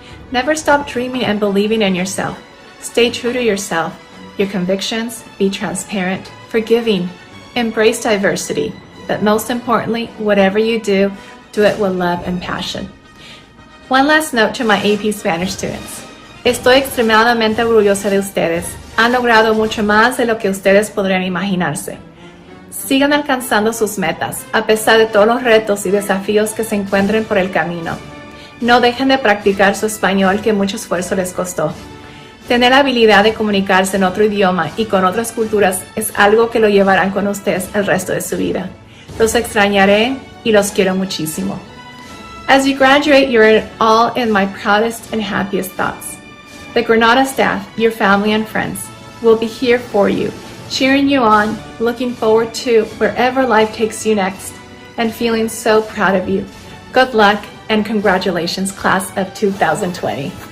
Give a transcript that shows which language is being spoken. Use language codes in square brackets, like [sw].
[en] Never stop dreaming and believing in yourself. Stay true to yourself, your convictions, be transparent, forgiving, embrace diversity, but most importantly, whatever you do it with love and passion. One last note to my AP Spanish students. [es] Estoy extremadamente orgullosa de ustedes. Han logrado mucho más de lo que ustedes podrían imaginarse. Sigan alcanzando sus metas, a pesar de todos los retos y desafíos que se encuentren por el camino. No dejen de practicar su español que mucho esfuerzo les costó. Tener la habilidad de comunicarse en otro idioma y con otras culturas es algo que lo llevarán con ustedes el resto de su vida. Los extrañaré y los quiero muchísimo. [en] As you graduate, you're all in my proudest and happiest thoughts. The Granada staff, your family and friends, will be here for you, cheering you on, looking forward to wherever life takes you next, and feeling so proud of you. Good luck and congratulations, Class of 2020.